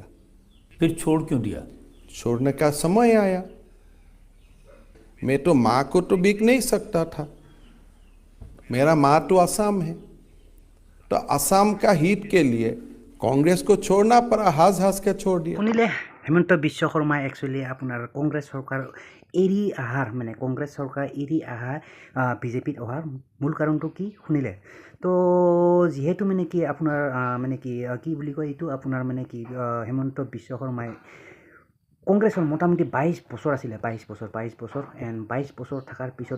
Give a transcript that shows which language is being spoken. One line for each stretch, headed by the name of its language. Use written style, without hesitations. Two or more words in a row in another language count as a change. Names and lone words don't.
Hindi: फिर छोड़ क्यों दिया? छोड़ने का समय आया। मैं तो माँ को तो बिक नहीं सकता था, मेरा माँ तो असम है, तो असम का हित के लिए कांग्रेस को छोड़ना पड़ा, हंस हंस के छोड़ दिया।
Assamese: শুনিলে হেমন্ত বিশ্ব শৰ্মাই একচুৱেলি আপোনাৰ কংগ্ৰেছ চৰকাৰ এৰি অহাৰ মানে কংগ্ৰেছ চৰকাৰ এৰি অহা বিজেপিত অহাৰ মূল কাৰণটো কি শুনিলে তো যিহেতু মানে কি আপোনাৰ মানে কি বুলি কয় এইটো আপোনাৰ মানে কি হেমন্ত বিশ্ব শৰ্মাই কংগ্ৰেছৰ মোটামুটি 22 বছৰ আছিলে 22 বছৰ এণ্ড 22 বছৰ থকাৰ পিছত